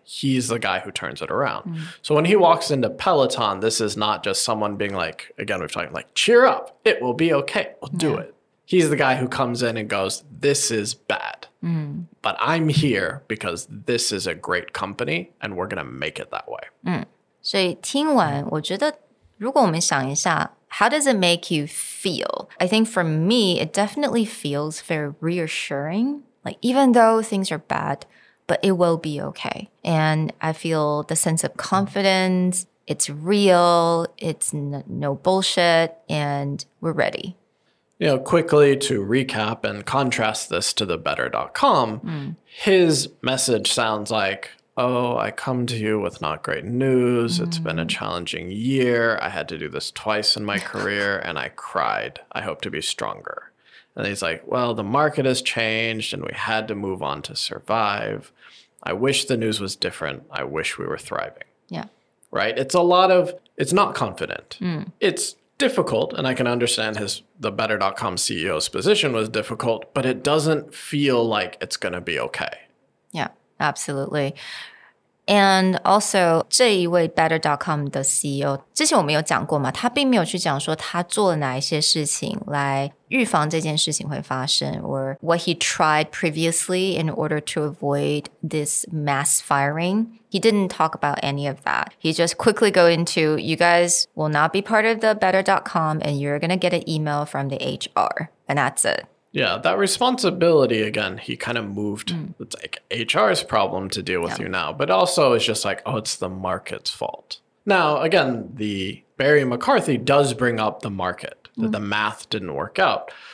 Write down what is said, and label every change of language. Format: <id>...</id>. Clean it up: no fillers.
<en>He's the guy who turns it around. So when he walks into Peloton, this is not just someone being like, again, we're talking like, cheer up. It will be okay. We'll do it. He's the guy who comes in and goes, this is bad. But I'm here because this is a great company and we're going to make it that way.</en> <zh>所以听完我觉得如果我们想一下</zh> <en>how does it make you feel? I think for me, it definitely feels very reassuring. Like even though things are bad, but it will be okay. And I feel the sense of confidence, it's real, it's no bullshit, and we're ready. You know, quickly to recap and contrast this to the better.com, his message sounds like, oh, I come to you with not great news. It's been a challenging year. I had to do this twice in my career and I cried. I hope to be stronger. And he's like, well, the market has changed and we had to move on to survive. I wish the news was different. I wish we were thriving. Yeah. Right? It's it's not confident. It's difficult, and I can understand the better.com CEO's position was difficult, but it doesn't feel like it's going to be okay. Yeah, absolutely. And also</en> <zh>这一位 better.com 的 CEO 之前我们有讲过嘛，他并没有去讲说他做了哪一些事情来预防这件事情会发生</zh> <en>or what he tried previously in order to avoid this mass firing. He didn't talk about any of that. He just quickly go into, you guys will not be part of the better.com and you're going to get an email from the HR. And that's it. Yeah, that responsibility, again, he kind of moved. It's like HR's problem to deal with you now. But also it's just like, oh, it's the market's fault. Now, again, the Barry McCarthy does bring up the market, that the math didn't work out.</en>